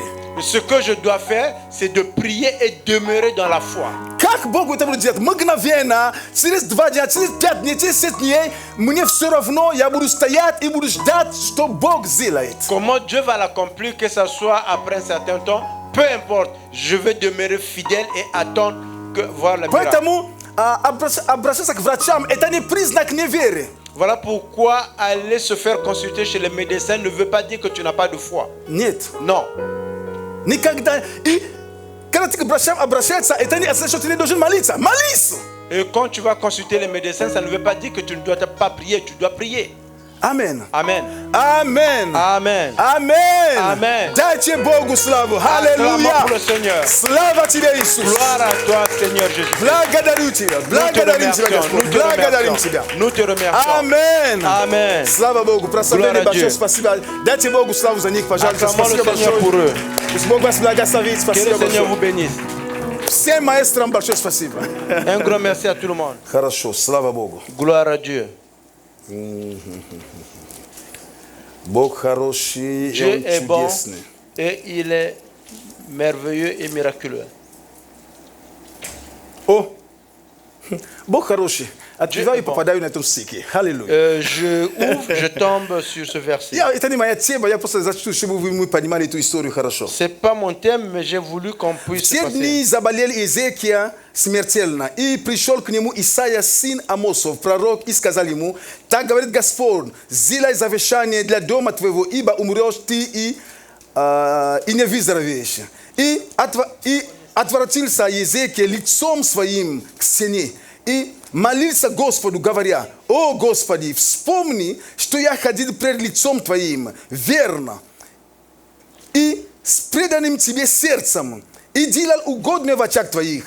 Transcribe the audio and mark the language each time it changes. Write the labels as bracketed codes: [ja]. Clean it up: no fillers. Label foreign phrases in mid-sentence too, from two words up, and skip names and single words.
[fr] Ce que je dois faire, c'est de prier et demeurer dans la foi. [ru] Как Бог это будет делать? Мгновенно, через 2 дня, через 5 дней, через 7 дней, мне все равно, я буду стоять и буду ждать, что Бог сделает. [fr] Comment Dieu va l'accomplir, que ce soit après un certain temps, peu importe, je vais demeurer fidèle et attendre que voir le miracle. [ru] Поэтому обращаться к врачам – это не признак неверия. [fr] Voilà pourquoi aller se faire consulter chez les médecins ne veut pas dire que tu n'as pas de foi. [ru] Нет. [fr] Non. [ru] Никогда. И когда ты к врачам обращаться, это не означает, что ты не должен молиться. Молись! [fr] Et quand tu vas consulter les médecins, ça ne veut pas dire que tu ne dois pas prier, tu dois prier. Amen. Amen. Amen. Amen. Amen. Amen. [ru] Дайте Богу славу. [fr] Acclamons [ru] Аллилуйя. [fr] pour le Seigneur. [ru] Слава тебе, Иисус. [fr] Gloire à toi, Seigneur Jésus. [ru] Благодарю тебя. Благодарим тебя, Господь. Благодарим тебя. [fr] Nous te remercions. Amen. Amen. [ru] Слава Богу. Прославление [fr] Gloire à [ru] большое [fr] Dieu. [ru] спасибо. Дайте Богу славу за них, пожалуйста. [fr] Acclamons le [ru] Спасибо [fr] Seigneur pour [ru] большое. [fr] eux. [ru] Пусть Бог вас благословит. [fr] Que [ru] Спасибо [fr] le Seigneur vous [ru] большое. [fr] bénisse. [ru] Всем маэстрам большое спасибо. [fr] Un grand merci à tout le monde. [ru] Хорошо. Слава Богу. [fr] Gloire à Dieu. [ru] Бог хороший, и [fr] Dieu [ru] Он [fr] est bon [ru] чудесный. [fr] et il est merveilleux et miraculeux. [ru] О, Бог хороший. Открываю и [fr] est bon. [ru] попадаю на этом стихе. Аллилуйя. [fr] Je ouvre, je tombe sur ce verset. [ru] Это не моя тема, я просто зачту, чтобы мы понимали эту историю хорошо. [fr] C'est pas mon thème, mais j'ai voulu qu'on puisse [ru] В те [fr] passer. [ru] дни заболел Иезекия смертельно, и пришел к нему Исаия, сын Амосов, пророк, и сказал ему: так говорит Господь, сделай завещание для дома твоего, ибо умрешь ты и не выздоровеешь. И отвратился Иезекия лицом своим к стене, и молился Господу, говоря: о Господи, вспомни, что я ходил пред лицом Твоим верно и с преданным Тебе сердцем, и делал угодное в очах Твоих.